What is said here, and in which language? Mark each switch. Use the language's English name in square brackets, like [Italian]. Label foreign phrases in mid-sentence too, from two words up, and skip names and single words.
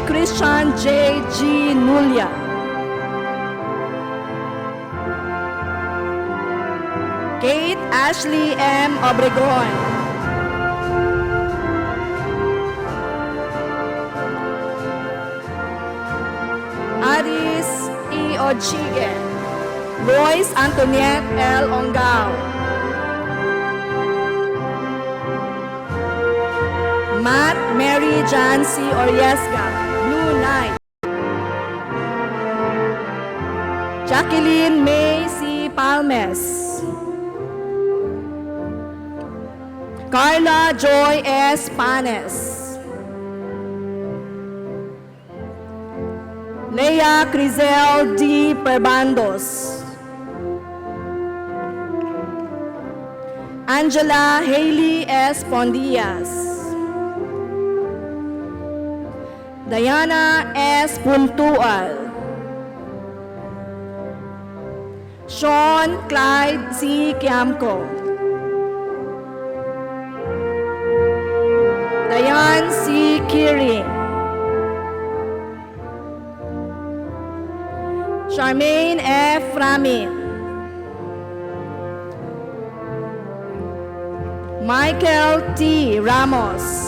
[English] Christian J. G. Nulia. Kate Ashley M. Obregon. Aris E. Ochigue. Lois Antoniette L. Ongao. Matt Mary Jancy Oriesga, Blue Knight. Jacqueline May C. Palmes. Carla Joy S. Panes. Leia Crizel D. Perbandos. Angela Haley S. Pondias. Diana S. Puntual. Sean Clyde C. Kiamco. Diane C. Kiri. Charmaine F. Rami. Michael T. Ramos.